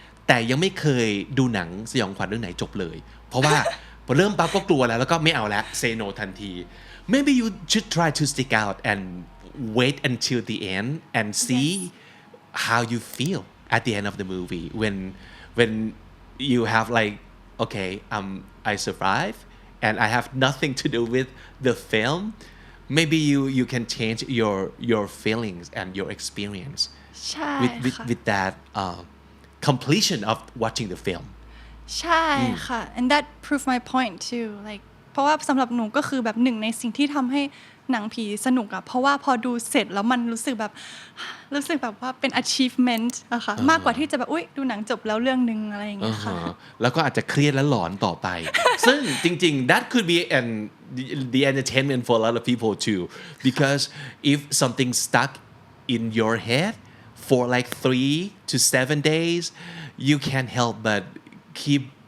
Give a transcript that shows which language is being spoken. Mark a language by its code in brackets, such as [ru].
[th] แต่ยังไม่เคยดูหนังสยองขวัญเรื่องไหนจบเลยเพราะว่า พอเริ่มปั๊บก็กลัวแล้วก็ไม่เอาแล้ว [en] say no [th] ทันที [en] maybe you should try to stick out and wait until the end and see how you feel at the end of the movie when you have like okay I survived and I have nothing to do with the film maybe you can change your feelings and your experience [th] ใช่ [en] with that completion of watching the film [th] ใช่ค่ะ [en] and that proved my point too like [th] เพราะว่าสำหรับหนูก็คือแบบหนึ่งในสิ่งที่ทำให้ หนังผีสนุกอะเพราะว่าพอดูเสร็จแล้วมันรู้สึกแบบว่าเป็น achievement อะค่ะมากกว่าที่จะแบบอุ๊ยดูหนังจบแล้วเรื่องนึงอะไรอย่างเงี้ยค่ะ แล้วก็อาจจะเครียดและหลอนต่อไป ซึ่งจริงๆ [en] that could be the entertainment for a lot of people too because if something stuck in your head for like 3 to 7 days you can't help but keep